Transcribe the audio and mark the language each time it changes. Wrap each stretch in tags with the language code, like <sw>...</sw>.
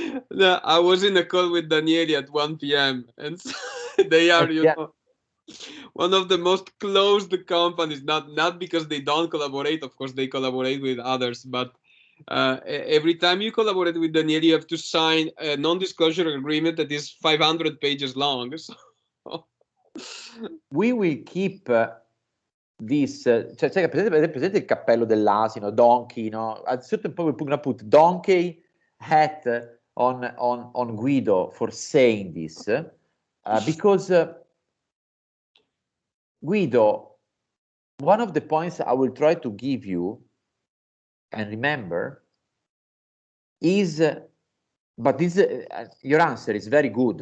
<en>No, I was in a call with Danieli at 1 p.m. and so they are, you know, one of the most closed companies. Not because they don't collaborate. Of course, they collaborate with others, but every time you collaborate with Danieli, you have to sign a non-disclosure agreement that is 500 pages long. So. We will keep this.</en> <it>Cioè, presente il cappello dell'asino,</it> <en>donkey,</en> <it>no?</it> <en>At certain point we're gonna put donkey hat on Guido for saying this, because Guido, one of the points I will try to give you and remember is, but this your answer is very good.</en>